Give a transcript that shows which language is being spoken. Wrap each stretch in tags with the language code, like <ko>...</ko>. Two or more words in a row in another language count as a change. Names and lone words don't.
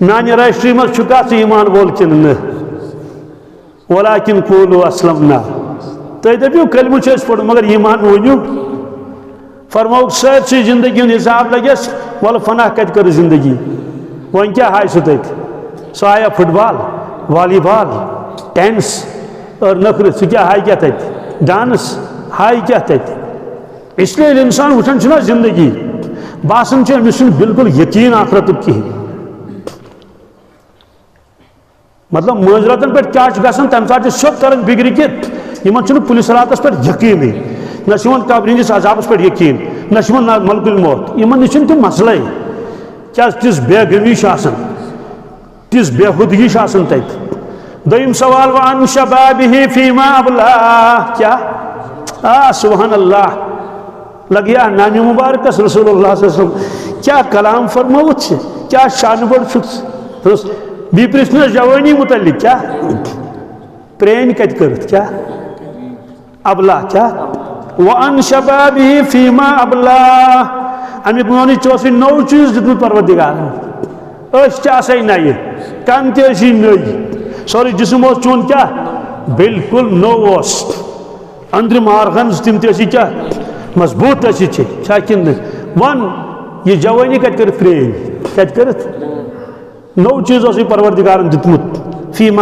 <ks>میانہِ رجسٹری منٛز چھُکھا ژٕ ایمان وول کِنہٕ نہٕ</ks> <ar>ولاکن قولوا اسلمنا</ar> <ks>تُہۍ دٔپِو کلمہٕ چھُ اَسہِ پوٚرمُت مگر ایمان ؤنِو فرمووُکھ سٲرسٕے زندگی ہُنٛد حساب لگٮ۪س وَلہٕ فناہ کتہِ کٔر زندگی وۄنۍ کیٛاہ ہایہِ سُہ تَتہِ سُہ ہایا</ks> <en>football volleyball tennis</en> <ks>اور نٔکھرٕ سُہ کیٛاہ ہایہِ کیٛاہ تَتہِ ڈانس ہایہِ کیٛاہ تَتہِ</ks> <ur>اس لیے</ur> <ks>ییٚلہِ اِنسان وٕچھان چھُنہ زندگی باسان چھُ أمِس چھُنہٕ بالکل یقیٖن آخرتُک کِہیٖنۍ مطلب مٲنٛزراتن پٮ۪ٹھ کیٛاہ چھُ گژھان تَمہِ ساتہٕ چھُ سیوٚد تران فِکرِ کہِ یِمن چھُنہٕ پُلِس راتس پٮ۪ٹھ یقیٖنٕے نہ چھُ یِمن قبرِ ہِنٛدِس عذابس پٮ۪ٹھ یقیٖن نہ چھُ یِمن ملکُل موت یِمن نِش چھُنہٕ تِم مسلے کیٛازِ تِژھ بے غمی چھِ آسان تِژھ بے ہُدگی چھِ آسان تَتہِ دوٚیِم سوال</ks> <ar>وعن شبابہ فیما ابلاہ</ar> <ks>کیٛاہ سبحان اللہ لگیا نامہِ مبارکس رسول اللہ</ks> <ar>صلی اللہ علیہ وسلم</ar> <ks>کیا کلام فرموت چھِ کیا شانہ بڑ چھُکھ بیٚیہِ پرٛژھنَس جوٲنی متعلق کیا پرٛٲنۍ کتہِ کٔرٕتھ کیا ابلا کیا</ks> <ar>وَأَنْ شَبَابِهِ فِي مَا أَبْلَاهُ</ar> <ks>اَمِکھ میونٕے ژےٚ اوسُے نوٚو چیٖز دیُتمُت پروردِگارن أچھ تہِ آسَے نَیہِ کَن تہِ ٲسی نٔے سورُے جسم اوس چون کیٛاہ بالکل نوٚو اوس أنٛدرِم آرگنز تِم تہِ ٲسی کیٛاہ مضبوٗط ٲسی چھا کِنہٕ نہٕ وَن یہِ جوٲنی کَتہِ کٔرِتھ پرٛٲنۍ کَتہِ کٔرِتھ نوٚو چیٖز اوسُے پروردِگارن دیُتمُت فیٖما</ks>